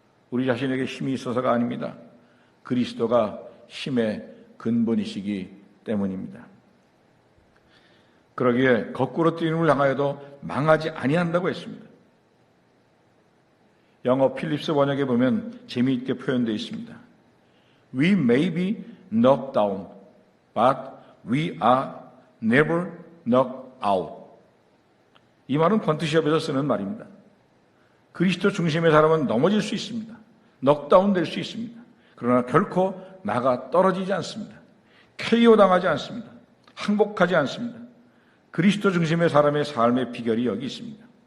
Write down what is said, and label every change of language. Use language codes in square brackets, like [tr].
[ko] 우리 자신에게 힘이 있어서가 아닙니다. 그리스도가 힘의 근본이시기 때문입니다. 그러기에 거꾸로 뛰임을 당하여도 망하지 아니한다고 했습니다. 영어 필립스 번역에 보면 재미있게 표현되어 있습니다. [en] We may be knocked down, but we are never knocked out. [ko] 이 말은 권투시합에서 쓰는 말입니다. 그리스도 중심의 사람은 넘어질 수 있습니다. 넉다운 될 수 있습니다. 그러나 결코 나가 떨어지지 않습니다. KO 당하지 않습니다. 항복하지 않습니다. 그리스도 중심의 사람의 삶의 비결이 여기 있습니다.